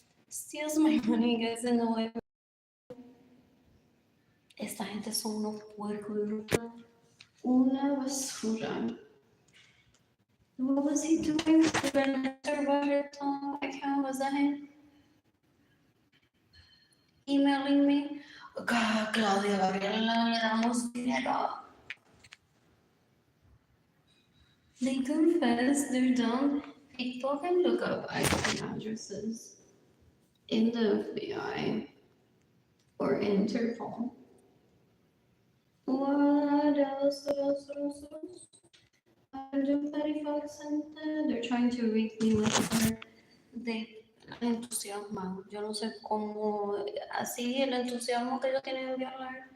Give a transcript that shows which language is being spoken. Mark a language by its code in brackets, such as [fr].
[en] Steals my money, guys, in the way. [es] Esta gente son unos puercos, una basura. [en] What was he doing? Register water account, was that him? Emailing me. [es] Claudia Gabriela, le damos dinero. [en] They confess they're dumb. People can look up IP addresses in the FBI or Interpol. What else? What else? What else? What else? They're trying to reach me with her. They entusiasman. [es] Yo no sé cómo, así el entusiasmo que ellos tienen de hablar.